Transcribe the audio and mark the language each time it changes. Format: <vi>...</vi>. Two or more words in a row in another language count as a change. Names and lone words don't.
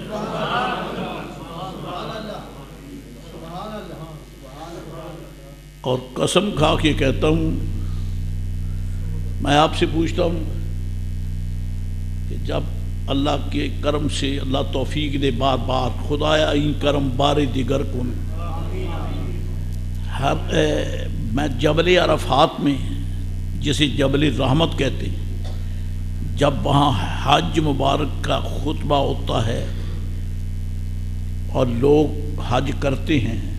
<ur>اور قسم کھا کے کہتا ہوں، میں آپ سے پوچھتا ہوں کہ جب اللہ کے کرم سے اللہ توفیق دے بار بار،</ur> <fa>خدایا این کرم بار دیگر کن،</fa> <ur>میں جبل عرفات میں، جسے جبل رحمت کہتے ہیں، جب وہاں حج مبارک کا خطبہ ہوتا ہے اور لوگ حج کرتے ہیں</ur>